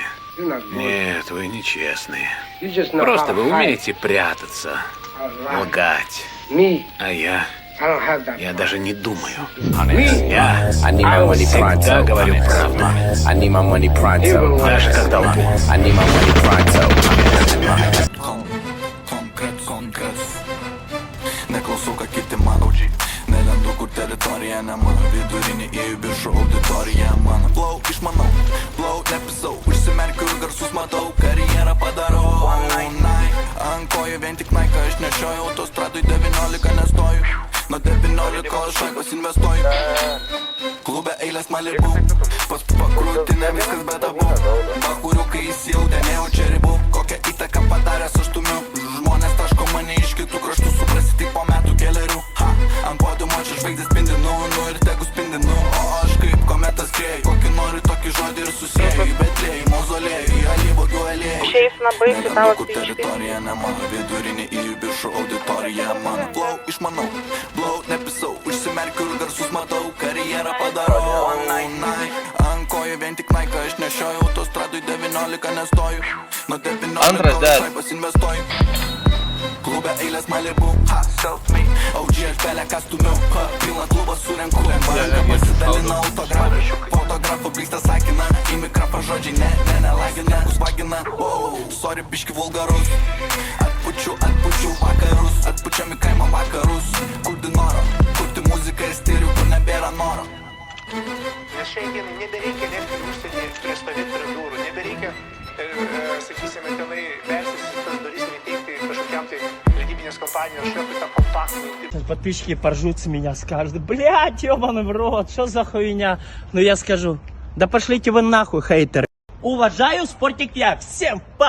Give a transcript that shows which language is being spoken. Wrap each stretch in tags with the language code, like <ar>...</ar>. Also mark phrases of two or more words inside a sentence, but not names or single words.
<ru>Нет, вы не честные. Просто вы умеете прятаться, лгать. А я даже не думаю. Я всегда говорю правду. Даже когда лгу.</ru> <lt>Neklausau, ką kiti mano. Nelendu, kur teritorija ne mano. Vidurinė į viršų auditorija mano. Flow išmanau, flow nepisau. Užsimerkiu ir garsus matau, karjerą padarau.</lt> <en>One night,</en> <lt>ant kojų vien tik Nike aš nešioju. Autostradui 19 nestoju. Nuo 19 šaikos investuoju. Klube eilės Malibu. Pas pakrūtinę viskas be tabu. Bakuriukai įsijautė, nejaučia ribų. Kokią įtaką padaręs aš stumiu. Žmonės taško mane iš kitų kraštų. Suprasi tik po metų kelerių. Ant podiumo čia žvaigždės spindinu. Ir tegu spindinu. O aš kaip kometas skrieju. Kokį nori tokį žodį ir susieju. Į Betlėjų, mauzolėjų, į alyvuogių aliejų. Nelendu, kur teritorija ne mano. Vidurinė į viršų auditorija mano. Flow išmanau, flow nepisau. Užsimerkiu ir garsus matau, karjerą padarau. One night, ant kojų vien tik Nike aš nešioju. Autostradui 19 nestoju. Nuo 19 šaipos investuoju. Klube eilės Malibu, self-made. OG aš belę ką stumiau, pilną klubą surenku. Ranką pasidalina autografą. Fotografo blyksta sakina. Į mikrofą žodžiai nelagina. Usvagina, sorry biški vulgarus. Atpučiu vakarus. Atpučiam į kaimą vakarus. Kurti noro, kurti muziką ir stilių, kur nebėra noro. Nes šiandien nebereikia lėkti užsienį prieš stovėti prie durų. Nebereikia, sakysime, tenai versis tas duris ir įteikti kažkokiam tai leidybinės kompanijos šefui tą kompактный.</lt> <ru>Подписчики поржут с меня, скажут: блядь, ёбаный в рот, что за хуйня? Ну я скажу: да пошлите вы нахуй, хейтеры. Уважаю спортик я, всем па!</ru>